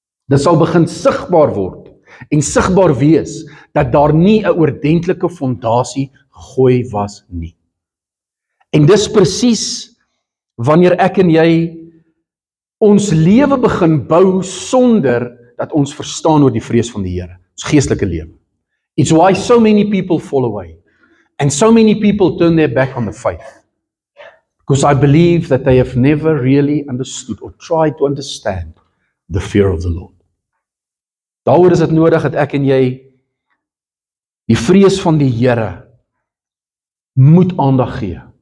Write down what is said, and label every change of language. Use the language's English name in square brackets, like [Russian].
[Afrikaans] Dit sal begin sigbaar word en sigbaar wees dat daar nie 'n ordentlike fondasie gegooi was nie. En dis presies wanneer ek en jy ons lewe begin bou sonder dat ons verstaan oor die vrees van die Here, ons geestelike lewe. [English] It's why so many people fall away and so many people turn their back on the faith. Because I believe that they have never really understood or tried to understand the fear of the Lord. [Afrikaans] Daaroor is dit nodig dat ek en jy die vrees van die Here moet aandag gee.